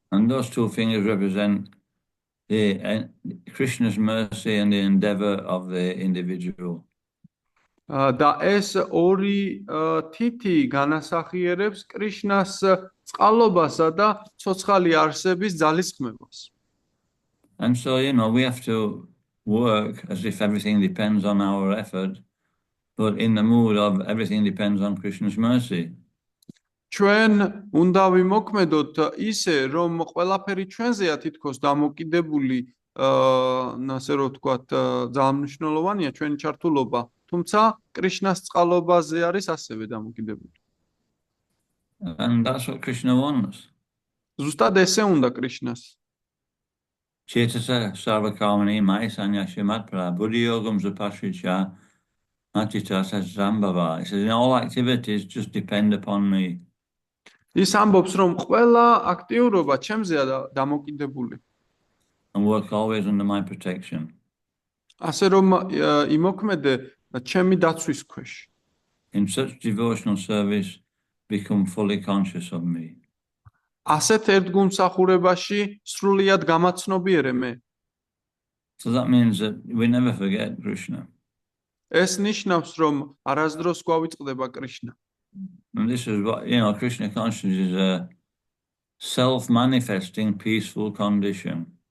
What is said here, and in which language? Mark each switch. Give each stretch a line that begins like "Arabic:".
English: And those 2 fingers represent the Krishna's mercy and the endeavor of the individual.
Georgian: და ეს 2 თითი განასახიერებს კრიშნას წყალობასა და ცოცხალი არსების ძალისხმევას.
English: And so, we have to work as if everything depends on our effort, but in the mood of everything depends on Krishna's mercy.
Georgian: ჩვენ უნდა ვიმოქმედოთ ისე, რომ ყველაფერი ჩვენზეა თითქოს დამოკიდებული, ასე რომ ვთქვათ, ძალიან მნიშვნელოვანია ჩვენი ჩართულობა, თუმცა კრიშნას წყალობაზე არის ასევე დამოკიდებული.
English: And that's what Krishna wants.
Georgian: ზუსტად ესე უნდა კრიშნას.
Sanskrit: Chetasa sarvakamani mai sanyashimat pra buddhiyogam zapashricha matita sadzambhava.
English: He says, in all activities just depend upon me.
Georgian: ის ამბობს, რომ ყველა აქტიურობა ჩემზეა დამოკიდებული.
English: And work always under my protection.
Georgian: ასე რომ იმოქმედე ჩემი დაცვის ქვეშ.
English: In such devotional service, become fully conscious of me.
Georgian: ასეთ ერთგულმსახურებაში სრულიად გამაცნობიერე მე.
English: So that means that we never forget Krishna.
Georgian: ეს ნიშნავს, რომ არასდროს გვავიწყდება კრიშნა.
English: And this is what, Krishna consciousness is a self-manifesting peaceful condition.